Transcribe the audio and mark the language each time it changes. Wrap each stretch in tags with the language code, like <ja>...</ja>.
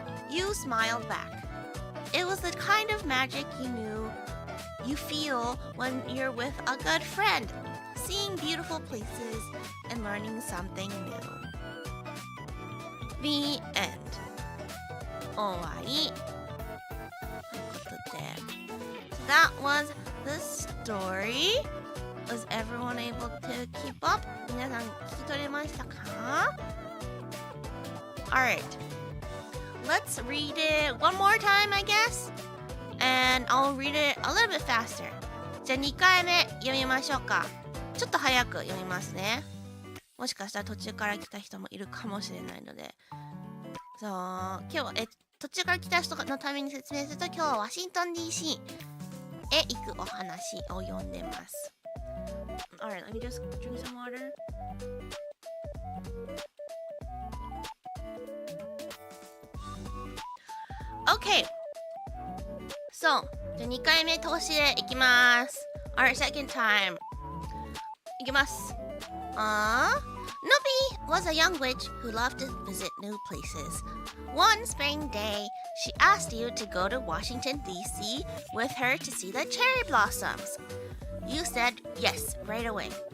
<en>You smiled back. It was the kind of magic you feel when you're with a good friend, seeing beautiful places and learning something new. The end.</en> <ja>終わり。ということで、</ja> <en>So that was the story. Was everyone able to keep up?</en> <ja>皆さん聞き取れましたか?</ja> <en>Alright. Let's read it one more time, I guess. And I'll read it a little bit faster.</en> <ja>じゃあ2回目読みましょうか。ちょっと早く読みますね。もしかしたら途中から来た人もいるかもしれないので。そう、今日は途中から来た人のために説明すると、今日はワシントン DC へ行くお話を読んでます。</ja> <en>Alright, let me just drink some water. Okay.</en> <ja>So, じゃあ2回目通しでいきます。</ja> <en>Alright, second time.</en> <ja>いきます。</ja> <en>Nobi was a young witch who loved to visit new places. One spring day, she asked you to go to Washington, D.C. with her to see the cherry blossoms. You said yes right away.</en>